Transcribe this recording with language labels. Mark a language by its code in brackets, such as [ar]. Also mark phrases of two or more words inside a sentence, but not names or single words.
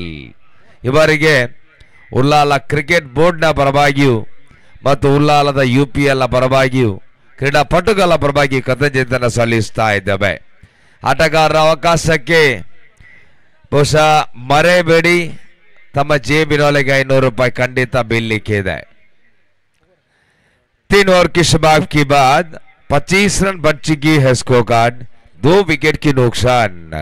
[kn] ಇವರಿಗೆ ಉಲ್ಲಾಲ ಕ್ರಿಕೆಟ್ ಬೋರ್ಡ್ನ ಪರವಾಗಿಯೂ ಮತ್ತು ಉಲ್ಲಾಲದ UPLನ ಪರವಾಗಿಯೂ ಕ್ರೀಡಾಪಟುಗಳ ಪರವಾಗಿ ಕೃತಜ್ಞತೆಯನ್ನು ಸಲ್ಲಿಸ್ತಾ ಇದ್ದೇವೆ. ಆಟಗಾರರ ಅವಕಾಶಕ್ಕೆ ಬಹುಶಃ ಮರೆಬೇಡಿ, ತಮ್ಮ ಜೇಬಿನೊಳಗೆ 500 ರೂಪಾಯಿ ಖಂಡಿತ ಬೀಳಲಿಕ್ಕೆ ಇದೆ. [hi] 3 ओवर की समाप्ति के बाद 25 रन बन चुकी है [en] score card, [hi] 2 विकेट की नुकसान।